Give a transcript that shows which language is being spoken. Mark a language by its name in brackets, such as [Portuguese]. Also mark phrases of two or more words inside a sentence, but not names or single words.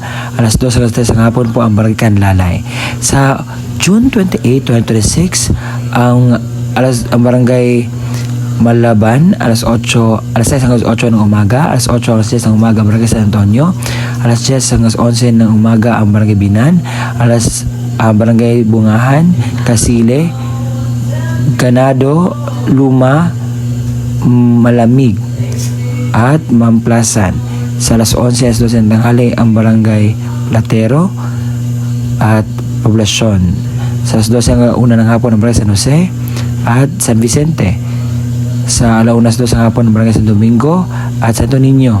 [Filipino] Alas 2 alas 3 ng hapon po, ang barangay Canlalay. Sa June 28, 2026, ang barangay Malaban, alas 6 hanggang 8 ng umaga, alas 8 hanggang 10 ng umaga ang barangay San Antonio, alas 10 hanggang 11 ng umaga ang barangay Binan, barangay Bungahan, Kasile, Ganado, Luma, Malamig at Mamplasan. Sa alas 11 alas 12 ng tanghali ang barangay Platero at Poblasyon. Sa alas 12 hanggang 1 ng hapon ang barangay San Jose at San Vicente. Sa alauna 2 ng hapon ang barangay San Domingo at Santo Niño.